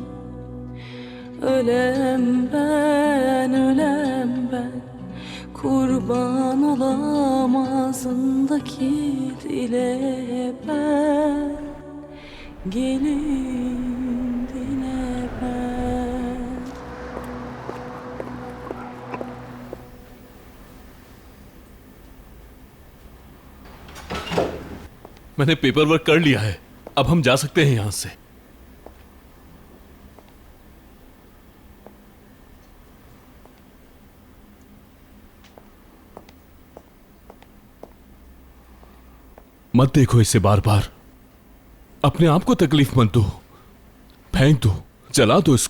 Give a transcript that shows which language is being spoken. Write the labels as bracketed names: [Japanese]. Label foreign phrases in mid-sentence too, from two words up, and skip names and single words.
[Turkish] Ölem ben, kurban olam ağzımdaki dile ben, gelin dile ben. [Hindi] मैंने [English] paper work [Hindi] कर लिया है, अब हम जा सकते हैं यहां से। मत देखो इसे बार बार, अपने आप को तकलीफ मत दो, फेंक दो, जला दो इसको।